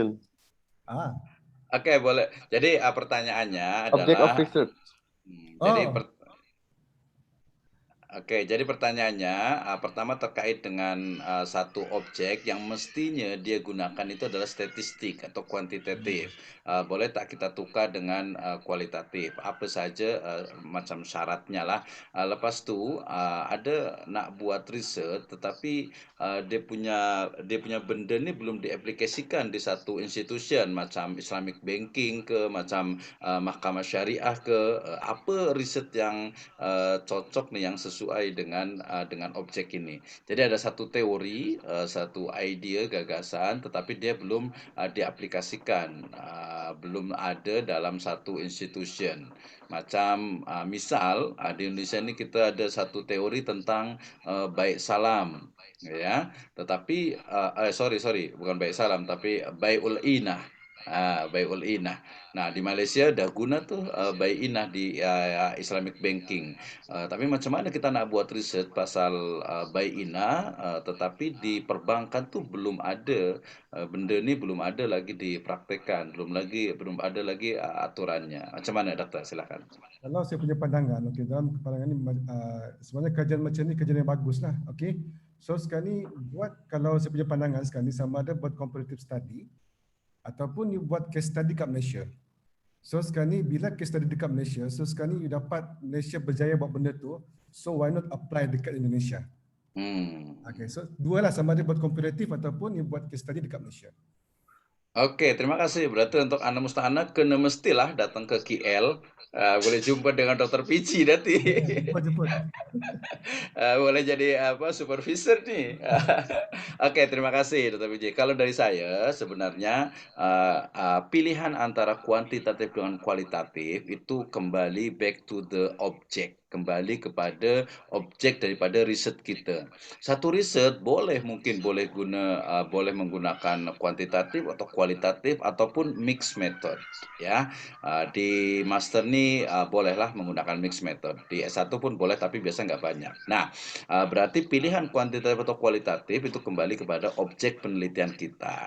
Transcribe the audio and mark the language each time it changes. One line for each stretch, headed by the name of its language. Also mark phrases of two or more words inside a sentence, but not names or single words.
Indonesian: Oke, boleh. Jadi pertanyaannya adalah
English: Object of research.
Indonesian: Jadi pertanyaannya pertama terkait dengan satu objek yang mestinya dia gunakan itu adalah statistik atau kuantitatif.
Malay: Boleh tak kita tukar dengan kualitatif? Apa saja macam syaratnya lah. Lepas tu ada nak buat riset tetapi dia punya benda ni belum diaplikasikan di satu institution macam
English: Islamic Banking
Malay: ke, macam Mahkamah Syariah ke.
Indonesian: Apa riset yang cocok nih yang sesuai dengan objek ini. Jadi ada satu teori, satu idea, gagasan, tetapi dia belum diaplikasikan, belum ada dalam satu institution. Macam misal di Indonesia ini kita ada satu teori tentang baik salam, ya. Tetapi sorry, bukan baik salam, tapi bai'ul inah. Bai'ul inah.
Malay: Nah di Malaysia dah guna tuh Bai Inah di
English: Islamic Banking.
Malay: Tapi macam mana kita nak buat riset pasal Bai Inah, tetapi di perbankan tuh belum ada benda ni, belum ada lagi dipraktekkan, belum ada lagi aturannya. Macam mana Doktor? Silakan. Kalau saya punya pandangan, dalam pandangan ini sebenarnya kajian macam ni kajian yang bagus lah. So sekarang ni kalau saya punya pandangan sekarang ni sama ada buat
English: comparative study
Malay: ataupun you buat
English: case study
Malay: kat Malaysia. So sekarang ni bila
English: case study
Malay: dekat Malaysia, so sekarang ni you dapat Malaysia berjaya buat benda tu, so
English: why not apply
Malay: dekat Indonesia? So dua lah, sama ada buat komparatif ataupun you buat
English: case study
Malay: dekat Malaysia.
Indonesian: Oke, terima kasih.
Malay: Berarti untuk Ana Musta'ana kena mestilah datang ke KL. Boleh jumpa dengan Dr. Pici nanti. Jemput. Boleh jadi supervisor nih.
Indonesian: Oke, terima kasih Dr. Pici. Kalau dari saya sebenarnya pilihan antara kuantitatif dengan kualitatif itu kembali
English: back to the object.
Indonesian: Kembali kepada objek daripada riset kita. Satu riset boleh menggunakan kuantitatif atau kualitatif ataupun
English: mixed method,
Indonesian: ya. Di master ni bolehlah menggunakan
English: mixed method.
Indonesian: Di S1 pun boleh tapi biasa nggak banyak. Nah, berarti pilihan kuantitatif atau kualitatif itu kembali kepada objek penelitian kita.